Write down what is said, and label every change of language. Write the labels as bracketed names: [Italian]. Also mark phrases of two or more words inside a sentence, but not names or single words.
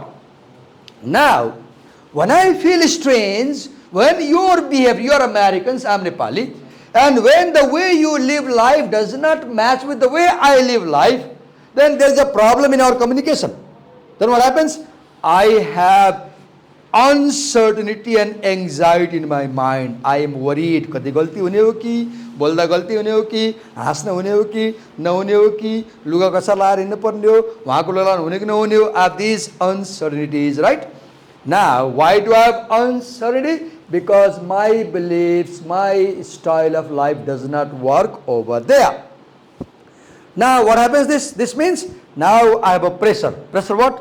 [English] Now, when I feel strange, when your behavior, you are Americans, I am Nepali, and when the way you live life does not match with the way I live life, then there is a problem in our communication. Then what happens? I have uncertainty and anxiety in my mind. I am worried. [Nepali] कति गल्ती हुने हो कि, बोल्दा गल्ती हुने हो कि, हाँस्न हुने हो कि, नहुने हो कि, लुगा कसो लार हिन्नु पर्ने हो, वहाँको लुगा हुने कि नहुने हो. [English] I have these uncertainties, right? Now, why do I have uncertainty? Because my beliefs, my style of life does not work over there. Now, what happens this means, now I have a pressure. Pressure what?